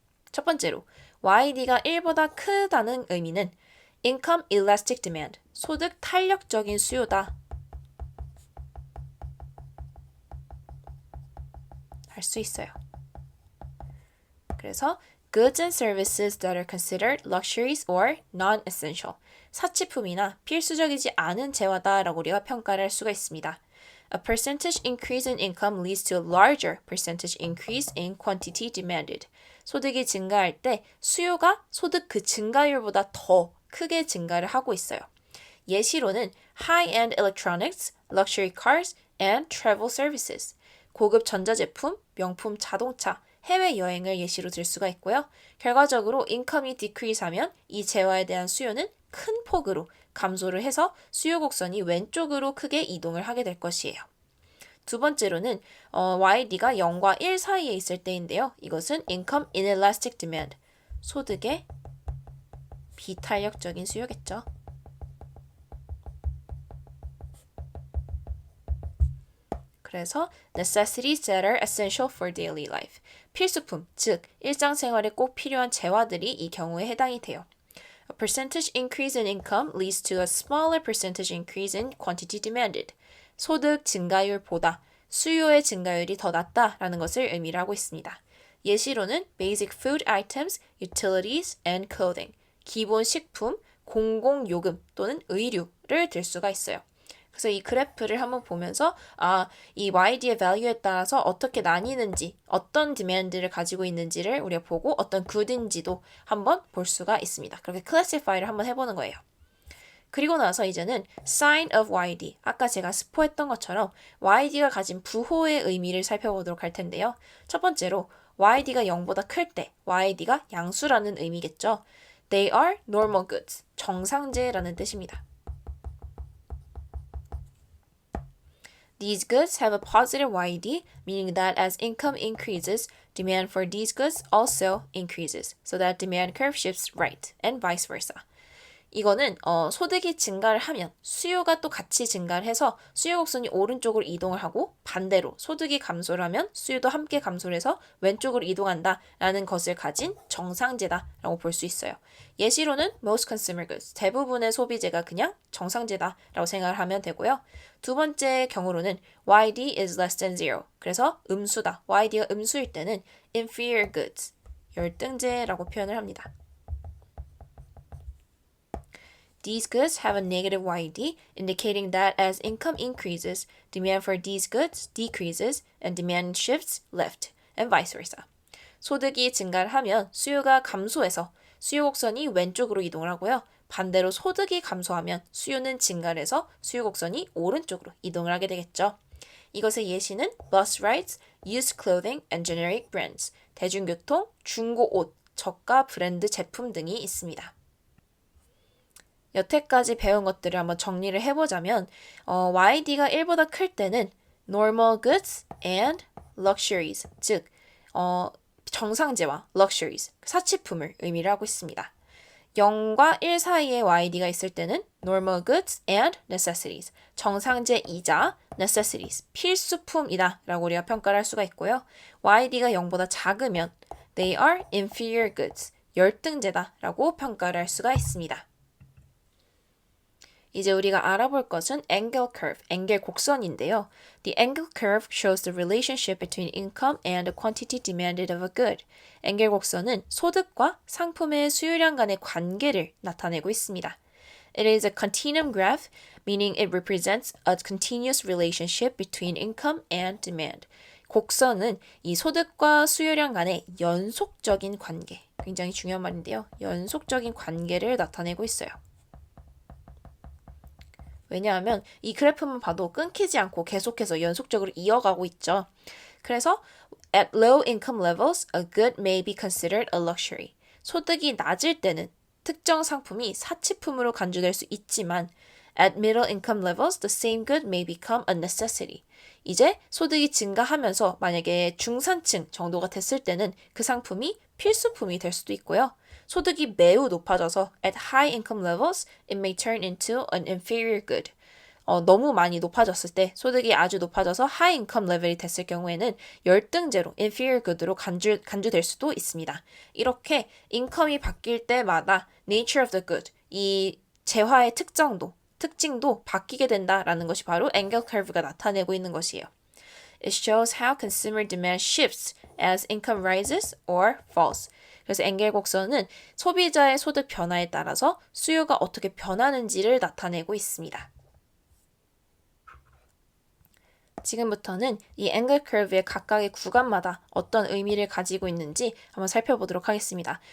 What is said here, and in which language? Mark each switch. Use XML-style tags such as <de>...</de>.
<ko>첫 번째로 YD가 1보다 크다는 의미는</ko> <en>income elastic demand,</en> <ko>소득 탄력적인 수요다 할 수 있어요. 그래서</ko> <en>goods and services that are considered luxuries or non-essential,</en> <ko>사치품이나 필수적이지 않은 재화다라고 우리가 평가를 할 수가 있습니다.</ko> <en>A percentage increase in income leads to a larger percentage increase in quantity demanded.</en> <ko>소득이 증가할 때 수요가 소득 그 증가율보다 더 크게 증가를 하고 있어요. 예시로는</ko> <en>high-end electronics, luxury cars, and travel services.</en> <ko>고급 전자제품, 명품 자동차, 해외여행을 예시로 들 수가 있고요. 결과적으로 인컴이 decrease하면 이 재화에 대한 수요는 큰 폭으로 감소를 해서 수요 곡선이 왼쪽으로 크게 이동을 하게 될 것이에요. 두 번째로는 YD가 0과 1 사이에 있을 때인데요. 이것은</ko> <en>income inelastic demand,</en> <ko>소득의 비탄력적인 수요겠죠. 그래서</ko> <en>necessities that are essential for daily life,</en> <ko>필수품, 즉 일상생활에 꼭 필요한 재화들이 이 경우에 해당이 돼요.</ko> <en>A percentage increase in income leads to a smaller percentage increase in quantity demanded.</en> <ko>소득 증가율보다 수요의 증가율이 더 낮다라는 것을 의미를 하고 있습니다.</ko> <en>예시로는 basic food items, utilities, and clothing.</en> <ko>기본 식품, 공공요금 또는 의류를 들 수가 있어요. 그래서 이 그래프를 한번 보면서 이 YD의 value에 따라서 어떻게 나뉘는지, 어떤 디맨드를 가지고 있는지를 우리가 보고 어떤 굿인지도 한번 볼 수가 있습니다. 그렇게 classify를 한번 해보는 거예요. 그리고 나서 이제는</ko> <en>sign of YD.</en> <ko>아까 제가 스포했던 것처럼 YD가 가진 부호의 의미를 살펴보도록 할 텐데요. 첫 번째로 YD가 0보다 클 때 YD가 양수라는 의미겠죠.</ko> <en>They are normal goods.</en> <ko>정상제라는 뜻입니다.</ko> <en>These goods have a positive YD, meaning that as income increases, demand for these goods also increases, so that demand curve shifts right, and vice versa.</en> <ko>이거는 소득이 증가를 하면 수요가 또 같이 증가를 해서 수요 곡선이 오른쪽으로 이동을 하고 반대로 소득이 감소를 하면 수요도 함께 감소를 해서 왼쪽으로 이동한다라는 것을 가진 정상제다라고 볼 수 있어요. 예시로는</ko> <en>most consumer goods,</en> <ko>대부분의 소비재가 그냥 정상제다라고 생각을 하면 되고요. 두 번째 경우로는</ko> <en>YD is less than zero,</en> <ko>그래서 음수다. YD가 음수일 때는</ko> <en>inferior goods,</en> <ko>열등제라고 표현을 합니다.</ko> <en>These goods have a negative YD, indicating that as income increases, demand for these goods decreases and demand shifts left, and vice versa.</en> <ko>소득이 증가를 하면 수요가 감소해서 수요 곡선이 왼쪽으로 이동을 하고요. 반대로 소득이 감소하면 수요는 증가를 해서 수요 곡선이 오른쪽으로 이동을 하게 되겠죠. 이것의 예시는</ko> <en>bus rides, used clothing, and generic brands,</en> <ko>대중교통, 중고 옷, 저가 브랜드 제품 등이 있습니다. 여태까지 배운 것들을 한번 정리를 해보자면 YD가 1보다 클 때는</ko> <en>normal goods and luxuries,</en> <ko>즉 정상재와</ko> <en>luxuries,</en> <ko>사치품을 의미를 하고 있습니다. 0과 1 사이에 YD가 있을 때는</ko> <en>normal goods and necessities,</en> <ko>정상재이자</ko> <en>necessities,</en> <ko>필수품이다 라고 우리가 평가를 할 수가 있고요. YD가 0보다 작으면</ko> <en>they are inferior goods,</en> <ko>열등재다 라고 평가를 할 수가 있습니다. 이제 우리가 알아볼 것은</ko> <en>angle curve,</en> <ko>앵겔 곡선인데요.</ko> <en>The angle curve shows the relationship between income and the quantity demanded of a good.</en> <ko>앵겔 곡선은 소득과 상품의 수요량 간의 관계를 나타내고 있습니다.</ko> <en>It is a continuum graph, meaning it represents a continuous relationship between income and demand.</en> <ko>곡선은 이 소득과 수요량 간의 연속적인 관계, 굉장히 중요한 말인데요. 연속적인 관계를 나타내고 있어요. 왜냐하면 이 그래프만 봐도 끊기지 않고 계속해서 연속적으로 이어가고 있죠. 그래서</ko> <en>at low income levels, a good may be considered a luxury.</en> <ko>소득이 낮을 때는 특정 상품이 사치품으로 간주될 수 있지만</ko> <en>at middle income levels, the same good may become a necessity.</en> <ko>이제 소득이 증가하면서 만약에 중산층 정도가 됐을 때는 그 상품이 필수품이 될 수도 있고요. 소득이 매우 높아져서</ko> <en>at high income levels, it may turn into an inferior good.</en> <ko>너무 많이 높아졌을 때 소득이 아주 높아져서</ko> <en>high income</en> <ko>레벨이 됐을 경우에는 열등제로</ko> <en>inferior good</en> <ko>로 간주될 수도 있습니다. 이렇게 인컴이 바뀔 때마다</ko> <en>nature of the good,</en> <ko>이 재화의 특징도 바뀌게 된다라는 것이 바로</ko> <en>angle curve</en> <ko>가 나타내고 있는 것이에요.</ko> <en>It shows how consumer demand shifts as income rises or falls.</en> <ko>그래서 앵겔 곡선은 소비자의 소득 변화에 따라서 수요가 어떻게 변하는지를 나타내고 있습니다. 지금부터는 이 앵글 커브의 각각의 구간마다 어떤 의미를 가지고 있는지 한번 살펴보도록 하겠습니다.</ko>